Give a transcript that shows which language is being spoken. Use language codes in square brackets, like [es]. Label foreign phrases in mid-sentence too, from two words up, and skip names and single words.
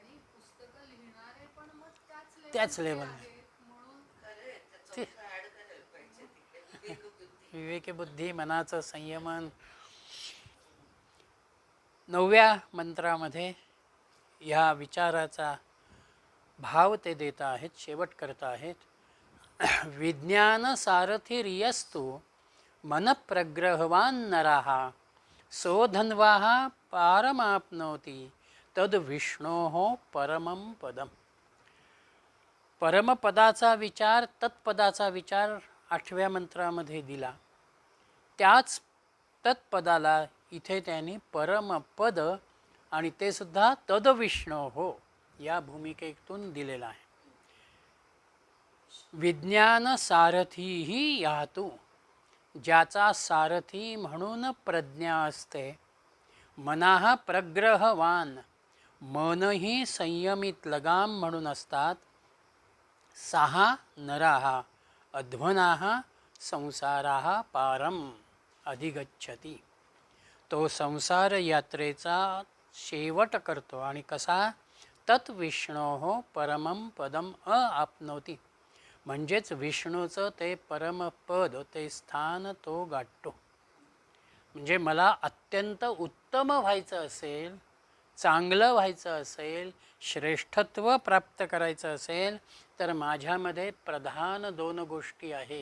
[mr] त्याच लेवल विवेकी बुद्धी, मनाचं संयमन. 9व्या मंत्रामध्ये ह्या विचाराचा भाव ते देत आहेत, शेवट करत आहेत. [sa] विज्ञान सारथिर्यस्तु मनप्रग्रहवान नराः सोधन्वाः पारमाप्नोति तद विष्णोः परमं पदम. [mr] परमपदाचा विचार, तत्पदाचा विचार 8व्या मंत्रामध्ये दिला. त्याच तत्पदाला इथे त्यांनी परमपद आणि ते सुद्धा [sa] तद विष्णोः [mr] या भूमिकेतून दिलेला आहे. [sa] विज्ञान सारथीही यातू, [mr] ज्याचा सारथी म्हणून प्रज्ञा असते. [sa] मनाः प्रग्रहवान, [mr] मनही संयमित लगाम म्हणून असतात. [sa] सहा नराः अध्वनाः संसाराः पारम अधिगच्छति, [mr] तो संसार यात्रेचा शेवट करतो. आणि कसा? [sa] तत् विष्णोः परमं पदम आपनोति, [mr] म्हणजेच विष्णूचं ते परमपद, ते स्थान तो गाठतो. म्हणजे मला अत्यंत उत्तम व्हायचं असेल, चांगलं व्हायचं असेल, श्रेष्ठत्व प्राप्त करायचं असेल तर माझ्यामध्ये प्रधान 2 गोष्टी आहेत.